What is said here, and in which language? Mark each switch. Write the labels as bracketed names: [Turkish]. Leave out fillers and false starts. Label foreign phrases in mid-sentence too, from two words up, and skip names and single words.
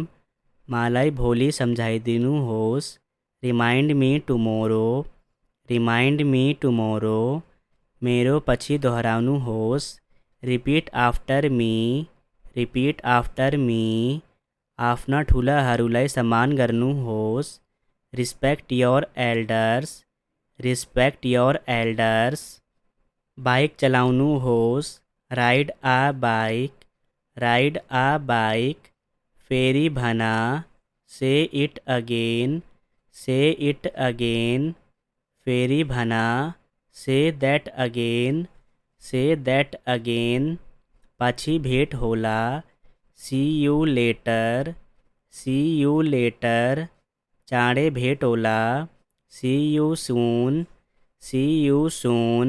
[Nepali] मलाई भोलि सम्झाइदिनुहोस्, [English] remind me tomorrow, remind me tomorrow. [Nepali] मेरो पछि दोहोऱ्याउनुहोस्, [English] repeat after me, repeat after me. [Nepali] आफ्ना ठुलाहरूलाई सम्मान गर्नुहोस्, [English] respect your elders, respect your elders. [Nepali] बाइक चलाउनुहोस्, [English] ride a bike, ride a bike. [Nepali] फेरि भन, [English] say it again, say it again. [Nepali] फेरि भन, [English] say that again, say that again. [Nepali] पछि भेट होला, [English] see you later, see you later. [Nepali] चाँडै भेट होला, [English] see you soon, see you soon.